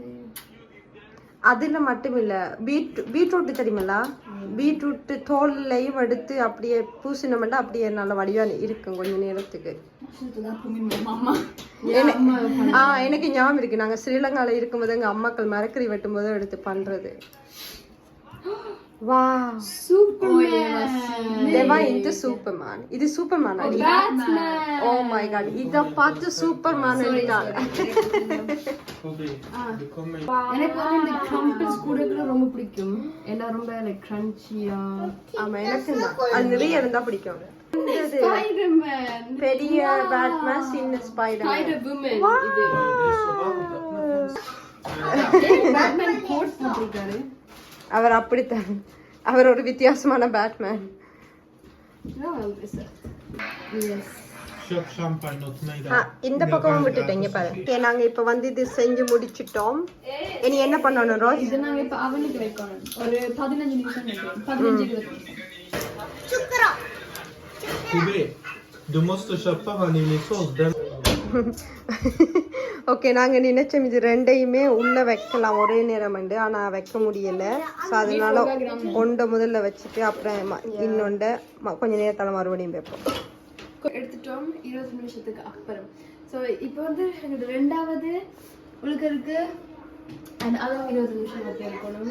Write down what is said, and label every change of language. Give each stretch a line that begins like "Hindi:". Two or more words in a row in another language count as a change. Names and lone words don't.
Tamil: அதுல மட்டும் இல்ல, பீட்ரூட் தெரியுமல்ல, பீட்ரூட் தோல்லையும் எடுத்து அப்படியே பூசினோம்னா அப்படியே நல்ல வடிவா இருக்கும் கொஞ்ச நேரத்துக்கு. எனக்கு ஞாபகம் இருக்கு, நாங்க ஸ்ரீலங்கால இருக்கும்போது எங்க அம்மாக்கள் மரக்கறி வெட்டும் போது எடுத்து பண்றது.
English: Wow, Superman. They were into Superman. This is Superman. Batman. Oh my God,
Tamil: இத பார்த்து Superman என்றால். எனக்கு வந்து இந்த கிரம்பிள்ஸ் கூட ரொம்ப பிடிக்கும். எல்லாம் ரொம்ப லைக் கிரன்ச்சியா. ஆமா, எனக்கு அது நிறைய இருந்தா பிடிக்கும். ஸ்பைடர்மேன். பெரிய பேட்மேன், சின்ன ஸ்பைடர்மேன். ஸ்பைடர்வுமன் இது. பேட்மேன் கோட் போட்டிருக்காரு. அவர் அப்படித்தான். அவர் ஒரு வித்தியாசமான பேட்மேன்.
Swedish: Köp champagne åt mig där.
Tamil: இந்த பக்கம் விட்டுட்டீங்க பாருங்க. ஓகே, நாங்க இப்ப வந்து இது செஞ்சு முடிச்சிட்டோம். இனி என்ன பண்ணணும் ரோஸ்? இது நாங்க இப்ப அவனுக்கு வைக்கணும். ஒரு 15 நிமிஷம் வைக்கணும். 15-20 நிமிஷம்.
Swedish: Tibi, du måste köpa vaniljsås. Den
Tamil: ஓகே, நாங்க நினைச்சோம் இது ரெண்டையுமே உள்ள வைக்கலாம் ஒரே நேரம் ஆனா வைக்க முடியல. ஸோ அதனால ஒன்றை முதல்ல வச்சுட்டு அப்புறம் இன்னொன்றை கொஞ்ச நேரத்தால மறுபடியும் வைப்போம். எடுத்துட்டோம் 20 நிமிஷத்துக்கு அப்புறம். ஸோ இப்போ வந்து எங்களுக்கு ரெண்டாவது உழுக்கருக்கு அதுவும் 20 நிமிஷம் அப்படி இருக்கணும்.